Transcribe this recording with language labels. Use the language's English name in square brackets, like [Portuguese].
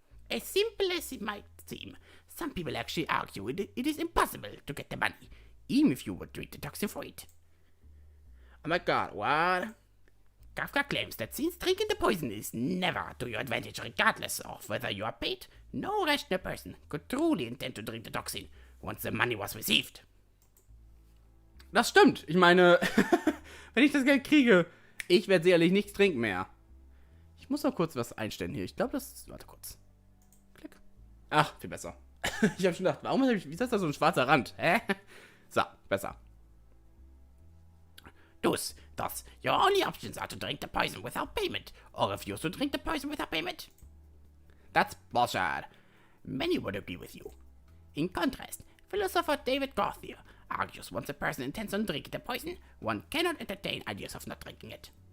[English] As simple as it might seem, some people actually argue it is impossible to get the money, even if you would drink the toxin for it. Oh my god, what? Kafka claims that since drinking the poison is never to your advantage regardless of whether you are paid, no rational person could truly intend to drink the toxin once the money was received. [German] Das stimmt. Ich meine, wenn ich das Geld kriege, ich werde sicherlich nichts trinken mehr. Ich muss noch kurz was einstellen hier. Ich glaube, das... Warte kurz. Klick. Ach, viel besser. Ich habe schon gedacht, wieso ist da so ein schwarzer Rand? Hä? So, besser. [English] Thus, your only options are to drink the poison without payment, or refuse to drink the poison without payment. That's bullshit. Many would agree with you. In contrast, philosopher David Gauthier argues once a person intends on drinking the poison, one cannot entertain ideas of not drinking it.